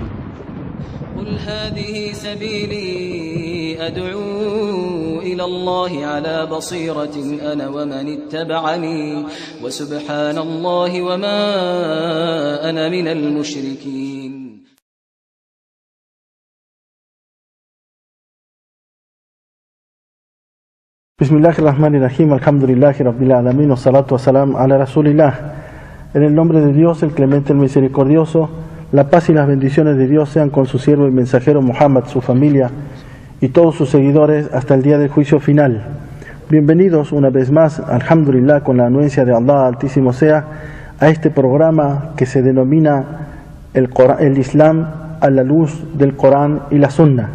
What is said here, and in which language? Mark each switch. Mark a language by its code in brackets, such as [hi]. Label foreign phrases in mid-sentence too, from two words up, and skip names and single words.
[ar] قل هذه سبيلي أدعو إلى الله على بصيرة أنا ومن اتبعني وسبحان الله وما أنا من المشركين. بسم الله الرحمن الرحيم، الحمد لله رب العالمين، والصلاة والسلام على رسول الله. [es] En el nombre de Dios, el clemente, el misericordioso, la paz y las bendiciones de Dios sean con su siervo y mensajero Muhammad, su familia y todos sus seguidores hasta el día del juicio final. Bienvenidos una vez más, alhamdulillah, con la anuencia de Allah Altísimo sea, a este programa que se denomina el Islam a la luz del Corán y la Sunna.